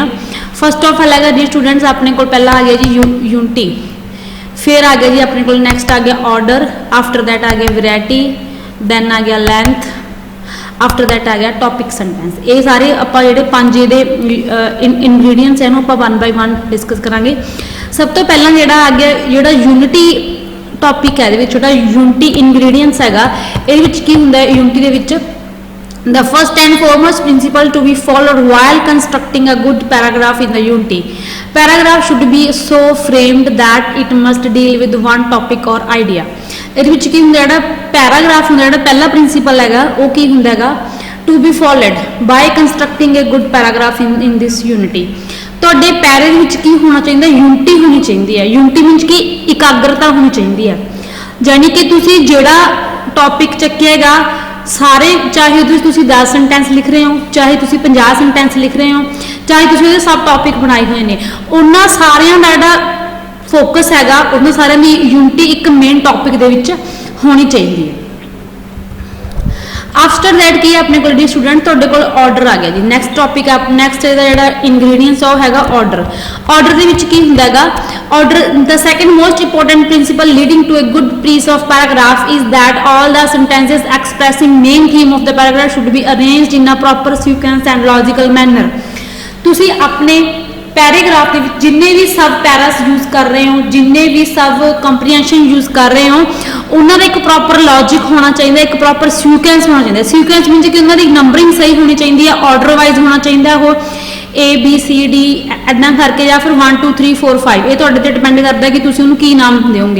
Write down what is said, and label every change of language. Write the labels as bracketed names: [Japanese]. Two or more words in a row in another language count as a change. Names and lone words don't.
[English] first of all [Punjabi] ਹੈਗਾ ਜੀ ਸਟੂਡੈਂਟਸ ਆਪਣੇ ਕੋਲ ਪਹਿਲਾਂ ਆ ਗਿਆ ਜੀ ਯੂਨਿਟੀ, ਫਿਰ ਆ ਗਿਆ ਜੀ ਆਪਣੇ ਕੋਲ ਨੈਕਸਟ ਆ ਗਿਆ ਆਰਡਰ, [English] after that [Punjabi] ਆ ਗਿਆ ਵੈਰਾਈਟੀ, ਦੈਨ ਆ ਗਿਆ ਲੈਂਥ, [English] after that [Punjabi] ਆ ਗਿਆ [English] topic sentence. [Punjabi] ਇਹ ਸਾਰੇ ਆਪਾਂ ਜਿਹੜੇ ਪੰਜ ਇਹਦੇ ਇਨਗਰੀਡੀਐਂਟਸ ਇਹਨੂੰ ਆਪਾਂ 1 ਬਾਈ 1 ਡਿਸਕਸ ਕਰਾਂਗੇ। ਸਭ ਤੋਂ ਪਹਿਲਾਂ ਜਿਹੜਾ ਆ ਗਿਆ ਜਿਹੜਾ [English] unity topic [Punjabi] ਹੈ, ਇਹਦੇ ਵਿੱਚ ਜਿਹੜਾ [English] unity ingredients [Punjabi] ਹੈਗਾ, ਇਹਦੇ ਵਿੱਚ ਕੀ ਹੁੰਦਾ ਹੈ ਯੂਨਿਟੀ ਦੇ ਵਿੱਚ? [English] The first and foremost principle to be followed while constructing a good paragraph in the unity. Paragraph should be so framed that it must deal with one topic or idea. [Punjabi] ਇਹਦੇ ਵਿੱਚ ਕੀ ਹੁੰਦਾ? ਜਿਹੜਾ ਪੈਰਾਗ੍ਰਾਫ ਹੁੰਦਾ, ਜਿਹੜਾ ਪਹਿਲਾ ਪ੍ਰਿੰਸੀਪਲ ਹੈਗਾ ਉਹ ਕੀ ਹੁੰਦਾ ਹੈਗਾ? [English] To be followed by constructing a good paragraph in this unity. [Punjabi] ਤੁਹਾਡੇ ਪੈਰੇ ਦੇ ਵਿੱਚ ਕੀ ਹੋਣਾ ਚਾਹੀਦਾ? ਯੂਨਿਟੀ ਹੋਣੀ ਚਾਹੀਦੀ ਹੈ। [English] unity means [Punjabi] ਕਿ ਇਕਾਗਰਤਾ ਹੋਣੀ ਚਾਹੀਦੀ ਹੈ, ਯਾਨੀ ਕਿ ਤੁਸੀਂ ਜਿਹੜਾ ਟੌਪਿਕ ਚੱਕਿਆਗਾ ਸਾਰੇ, ਚਾਹੇ ਉਹਦੇ ਤੁਸੀਂ 10 ਸੈਂਟੈਂਸ ਲਿਖ ਰਹੇ ਹੋ, ਚਾਹੇ ਤੁਸੀਂ 50 ਸੈਂਟੈਂਸ ਲਿਖ ਰਹੇ ਹੋ, ਚਾਹੇ ਤੁਸੀਂ ਉਹਦੇ [English] sub topic [Punjabi] ਬਣਾਏ ਹੋਏ ਨੇ, ਉਹਨਾਂ ਸਾਰਿਆਂ ਦਾ ਜਿਹੜਾ ਫੋਕਸ ਹੈਗਾ ਉਹਨਾਂ ਸਾਰਿਆਂ ਦੀ ਯੂਨਿਟੀ ਇੱਕ [English] main topic [Punjabi] ਦੇ ਵਿੱਚ ਹੋਣੀ ਚਾਹੀਦੀ ਹੈ। [English] after that [Punjabi] ਕੀ ਹੈ ਆਪਣੇ ਕੋਲ ਡੀ ਸਟੂਡੈਂਟ? ਤੁਹਾਡੇ ਕੋਲ ਆਰਡਰ ਆ ਗਿਆ ਜੀ। [English] next topic [Punjabi] ਨੈਕਸਟ ਇਹਦਾ ਜਿਹੜਾ ਇਨਗਰੀਡੀਐਂਟਸ ਉਹ ਹੈਗਾ ਆਰਡਰ। ਆਰਡਰ ਦੇ ਵਿੱਚ ਕੀ ਹੁੰਦਾ ਹੈਗਾ? [English] ਆਰਡਰ the second most important principle leading to a good piece of paragraph is that all the sentences expressing main theme of the paragraph should be arranged in a proper sequence and logical manner. [Punjabi] ਤੁਸੀਂ ਆਪਣੇ ਪੈਰਾਗ੍ਰਾਫ ਦੇ ਵਿੱਚ ਜਿੰਨੇ ਵੀ [English] sub paras use [Punjabi] ਕਰ ਰਹੇ ਹੋ, ਜਿੰਨੇ ਵੀ [English] sub comprehension use [Punjabi] ਕਰ ਰਹੇ ਹੋ, ਉਹਨਾਂ ਦਾ ਇੱਕ [English] proper logic [Punjabi] ਹੋਣਾ ਚਾਹੀਦਾ, ਇੱਕ [English] proper sequence [Punjabi] ਹੋਣਾ ਚਾਹੀਦਾ। [English] sequence means [Punjabi] ਕਿ ਉਹਨਾਂ ਦੀ ਨੰਬਰਿੰਗ ਸਹੀ ਹੋਣੀ ਚਾਹੀਦੀ ਹੈ, [English] order wise [Punjabi] ਹੋਣਾ ਚਾਹੀਦਾ ਉਹ ABCD ਇੱਦਾਂ ਕਰਕੇ, ਜਾਂ ਫਿਰ 1 2 3 4 5 ਇਹ ਤੁਹਾਡੇ ਤੇ ਡਿਪੈਂਡ ਕਰਦਾ ਕਿ ਤੁਸੀਂ ਉਹਨੂੰ ਕੀ ਨਾਮ ਦਿਓਗੇ।